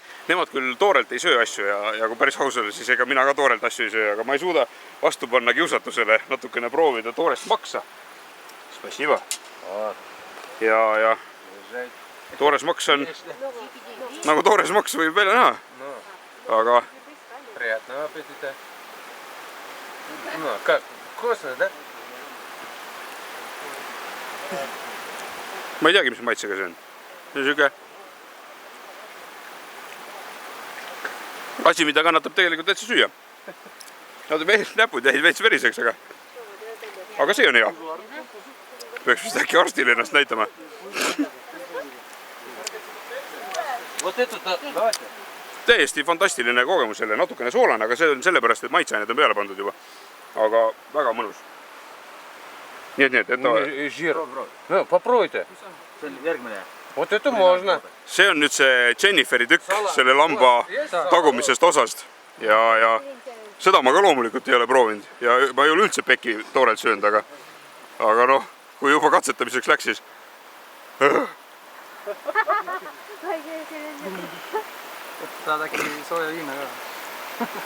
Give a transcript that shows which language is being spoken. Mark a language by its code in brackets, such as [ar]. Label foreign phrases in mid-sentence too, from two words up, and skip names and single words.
[et] nemad küll toorelt ei söö asju ja kui päris aus olla, siis ega mina ka toorelt asju ei söö, aga ma ei suuda vastu panna kiusatusele natukene proovida toorest maksa. Spasiba. Ja toores maks on, nagu toores maks võib välja näha, aga [ru] Приятного аппетита. Ну, как? Вкусно, да? [et] ma ei teagi, mis maitsega see on. See on siuke asi, mida kannatab tegelikult täitsa süüa. Nad näpud jäid veits veriseks, aga see on hea. Peaks vist äkki arstile ennast näitama. Täiesti fantastiline kogemus selle, natukene soolane, aga see on sellepärast, et maitseained on peale pandud juba. Aga väga mõnus. Nii et [ru] Жир. Ну, попробуйте. Вот это можно. [et] See on nüüd see Jenniferi tükk selle lamba tagumisest osast ja seda ma ka loomulikult ei ole proovinud ja ma ei ole üldse peki toorelt söönud, aga noh, kui juba katsetamiseks läks, siis Saad äkki sooja viina ka.